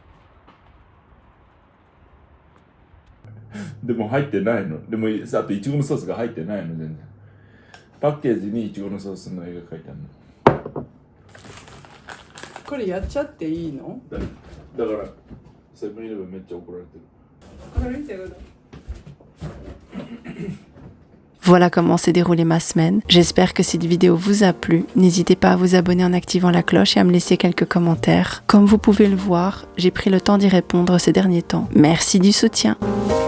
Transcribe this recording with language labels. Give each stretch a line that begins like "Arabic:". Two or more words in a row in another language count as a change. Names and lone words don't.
Japanese: でも入ってないの。でもあとイチゴのソースが入ってないの全然。パッケージにイチゴのソースの絵が描いてあるの。これやっちゃっていいの？だからセブンイレブンめっちゃ怒られてる。これ見てください。
French: Voilà comment s'est déroulée ma semaine. J'espère que cette vidéo vous a plu. N'hésitez pas à vous abonner en activant la cloche et à me laisser quelques commentaires. Comme vous pouvez le voir, j'ai pris le temps d'y répondre ces derniers temps. Merci du soutien.